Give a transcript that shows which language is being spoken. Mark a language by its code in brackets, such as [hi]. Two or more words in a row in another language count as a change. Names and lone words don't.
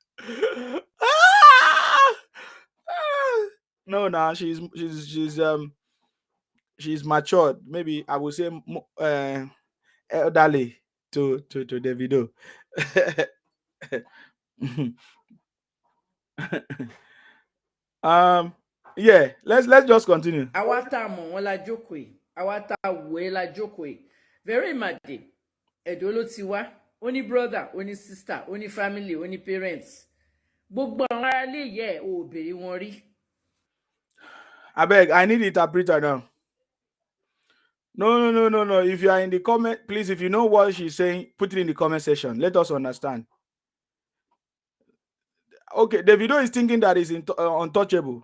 [en] No, she's matured. Maybe I would say elderly to Davido. Yeah, let's just continue. Awata mongola jokwe. Awata wela jokwe. Very mad. [yo] Edo ló ti wá, ó ní brother, ó ní sister, ó ní family, ó ní parents. Gbogbo àwọn ará ilé yẹ ò béèrè wọn rí. [en] Abeg, I need interpreter now. No. If you are in the comment, please, if you know what she's saying, put it in the comment section. Let us understand. Okay, Davido is thinking that is untouchable.